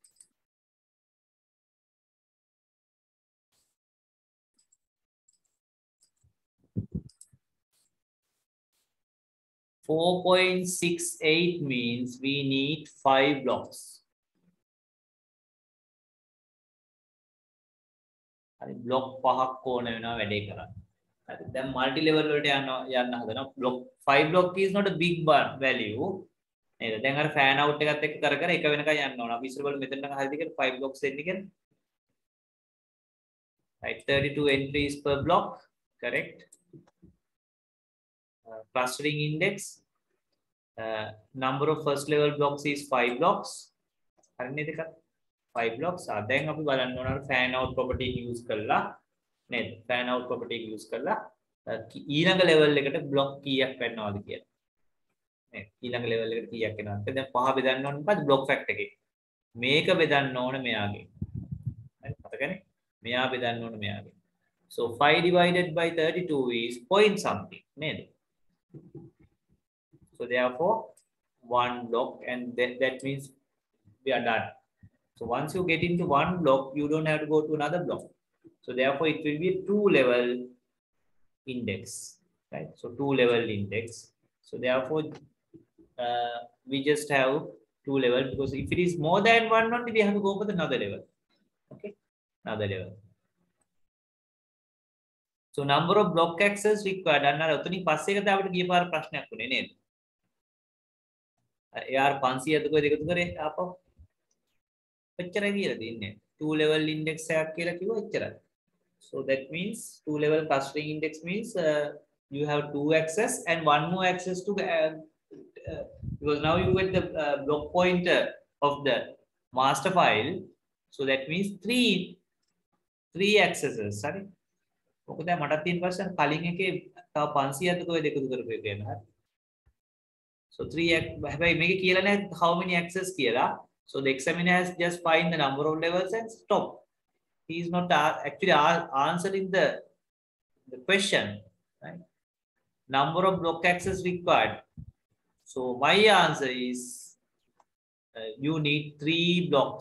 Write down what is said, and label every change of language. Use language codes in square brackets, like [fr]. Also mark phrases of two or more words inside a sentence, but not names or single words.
[en] 4.68 means we need 5 blocks. [si] Block 5ක් ඕන වෙනවා වැඩේ කරන්න. හරි. දැන් [en] multi level [si] වලට යන්න හදනවා. [en] Block 5 block is not a big value. [si] නේද? දැන් අර [en] fan out [si] එකත් එක්ක කර එක වෙනකන් යන්න ඕන. අපි ඉස්සර බලමු මෙතන නම් හරිද කියලා [en] 5 blocks [si] එන්නේ කියලා. [en] Right, 32 entries per block, correct. Clustering index, number of first level blocks is 5 blocks. 5 blocks. Then [si] අපි බලන්න ඕන [en] fan out property use [si] කරලා නේද? [en] Fan out property use [si] කරලා ඊළඟ level එකට block කීයක් වෙනවද කියලා. නේද? ඊළඟ level එකට කීයක් වෙනවද? දැන් පහ බෙදන්න ඕන මොකද [en] block fact [si] එකේ. මේක බෙදන්න ඕන මෙයාගේ. හරි මතකනේ? මෙයා බෙදන්න ඕන මෙයාගේ. [en] So 5 divided by 32 is point something නේද? So therefore one block, and that means we are done. So once you get into one block, you don't have to go to another block. So therefore it will be a 2-level index, right? So 2-level index. So therefore we just have 2 level, because if it is more than 1 only, we have to go for another level. Okay, another level. So number of block access required. [si] අන්න අර උතනින් පස්සේ එක තාවට ගිය පාර ප්‍රශ්නයක් වුණේ නේද? AR 500ද කොහෙද එකතු කරේ ආපහු? එච්චරයි කියලා දෙන්නේ. [en] 2 level index [si] එකක් කියලා කිව්වා එච්චරයි. [en] So that means 2 level clustering index means you have 2 access and 1 more access to because now you get the block pointer of the master file. So that means three accesses. Sorry. [si] මොකද මටත් තියෙන ප්‍රශ්න කලින් එකේ තව 500ක් කොහෙද එකතු කරපු එක ගැන. So 3 හැබැයි මේක කියලා නැහැ [en] how many access [si] කියලා. [en] So the examiner has just find the number of levels and stop. He is not actually answering the question, right? Number of block access required. So my answer is you need 3 blocks.